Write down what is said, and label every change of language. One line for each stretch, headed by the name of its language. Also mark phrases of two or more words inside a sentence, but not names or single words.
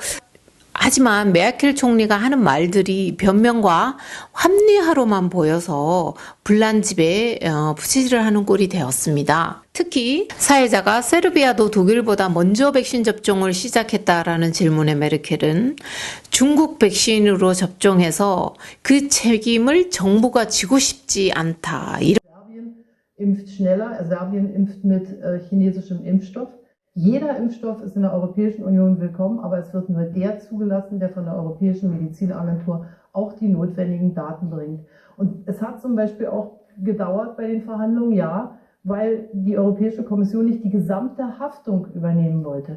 Korean: 하지만 메르켈 총리가 하는 말들이 변명과 합리화로만 보여서 불난집에 부채질을 하는 꼴이 되었습니다. 특히 사회자가 세르비아도 독일보다 먼저 백신 접종을 시작했다라는 질문에 메르켈은 중국 백신으로 접종해서 그 책임을 정부가 지고 싶지 않다.
German: Serbien impft schneller, Serbien impft mit chinesischem Impfstoff. Jeder Impfstoff ist in der Europäischen Union willkommen, aber es wird nur der zugelassen, der von der Europäischen Medizinagentur auch die notwendigen Daten bringt. Und es hat zum Beispiel auch gedauert bei den Verhandlungen, ja, weil die Europäische Kommission nicht die gesamte Haftung übernehmen wollte.